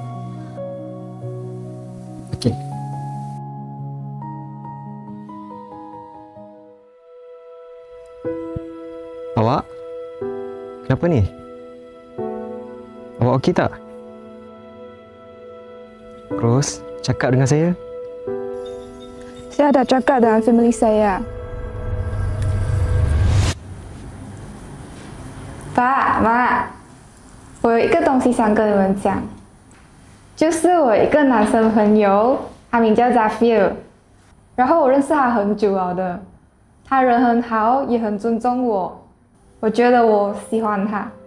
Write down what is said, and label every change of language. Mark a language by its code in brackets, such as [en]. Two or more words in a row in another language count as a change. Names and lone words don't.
[ms] Okay. Awak? Kenapa ni? Awak okey tak? Ros, cakap dengan saya. Saya dah cakap dengan family saya. [zh] 爸妈，我有一个东西想跟你们讲，就是我一个男生朋友，他名叫 Zafir，然后我认识他很久了的，他人很好，也很尊重我，我觉得我喜欢他。